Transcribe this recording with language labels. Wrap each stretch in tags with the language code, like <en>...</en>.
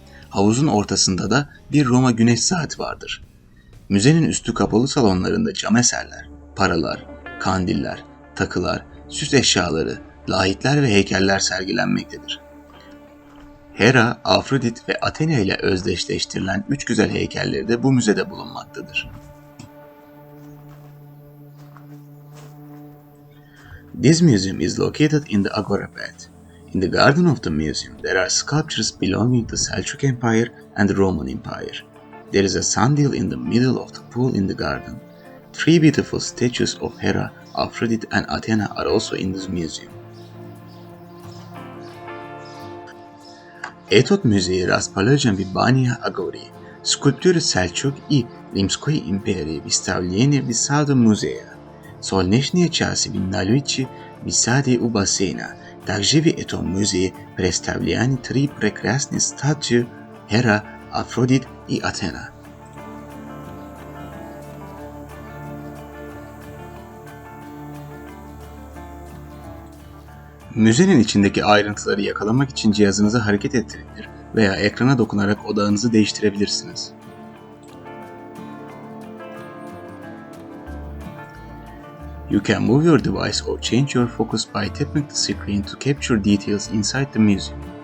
<tr>Havuzun ortasında da bir Roma güneş saati vardır. Müzenin üstü kapalı salonlarında cam eserler, paralar, kandiller, takılar, süs eşyaları, lahitler ve heykeller sergilenmektedir. Hera, Afrodit ve Athena ile özdeşleştirilen 3 güzel heykelleri de bu müzede bulunmaktadır.</tr> <en>This museum is located in the Agora Path. In the garden of the museum, there are sculptures belonging to Selçuk Empire and the Roman Empire. There is a sundial in the middle of the pool in the garden. 3 beautiful statues of Hera, Aphrodite and Athena are also in this museum.</en> <ru>Этот музей расположен в Бания Агоре. Скульптуры Сельчук и Римской империи выставлены в саду музея. Солнечные часы в наличии в саде у бассейна. Также в этом музее представлены 3 прекрасные статуи Hera, Aphrodite и Athena.</ru> <tr>Müzenin içindeki ayrıntıları yakalamak için cihazınızı hareket ettirebilir veya ekrana dokunarak odağınızı değiştirebilirsiniz.</tr> <en>You can move your device or change your focus by tapping the screen to capture details inside the music.</en>